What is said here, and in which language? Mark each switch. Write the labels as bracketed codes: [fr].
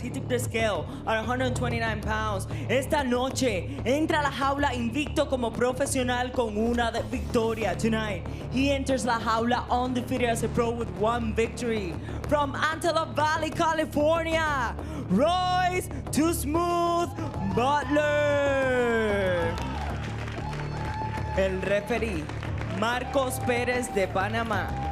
[en] He tipped the scale at 129 pounds. [es] Esta noche entra a la jaula invicto como profesional con una victoria. [en] Tonight, he enters [es] la jaula [en] undefeated as a pro with one victory. From Antelope Valley, California, Royce Too Smooth Butler. [es] El referee, Marcos Pérez de Panamá.